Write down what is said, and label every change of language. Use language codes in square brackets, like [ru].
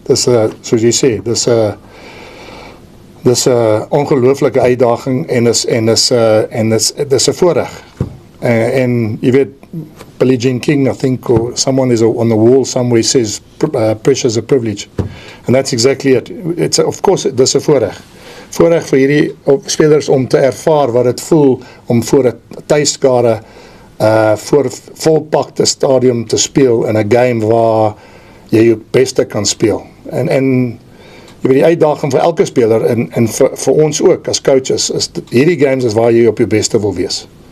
[af] Dis soos jy sê, dis 'n ongelooflike uitdaging en dis 'n voorreg. En jy weet, [en] Billie Jean King, I think, or someone is on the wall somewhere says, pressure is a privilege. And that's exactly it. It's of course, [af] dis 'n voorreg. Voorreg vir hierdie spelers om te ervaar wat dit voel om voor 'n tuiskare voor volpakte stadium te speel in 'n game waar jy jou beste kan speel. En jy weet die uitdaging vir elke speler en vir ons ook as coaches is hierdie games is waar jy op jou beste wil wees.